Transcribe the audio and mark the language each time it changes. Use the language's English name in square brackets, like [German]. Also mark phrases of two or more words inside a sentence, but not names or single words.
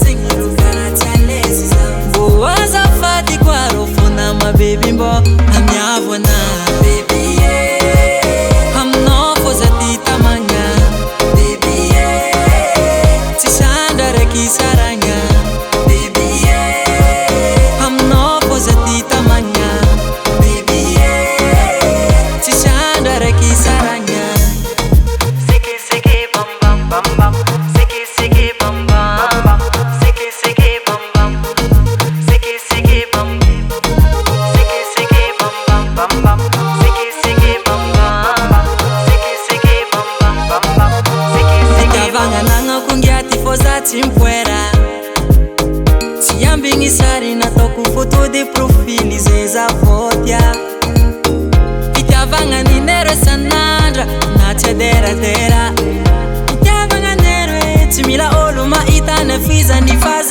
[Malagasy] mbo azafady koa rô fona ma baby mbo amiavona baby aminao fô za ty tamagna baby tsy sandra raiky saragna baby aminao fô za ty tamagna baby tsy sandra raiky saragna siki siki bam bam bam bam siki siki bam bam siki siki bam bam siki siki bam siki siki bam bam bam siki siki bam bam siki siki bam bam bam siki siki vanganagna kongiaty fô za tsy mipoera tsy ambigny sary nataoko [French] photo de profily [Malagasy] zay za votia fitiavagna ninero isan'andra na tsy aderadera fitiavagna nero e tsy mila olo mahita na fizany fa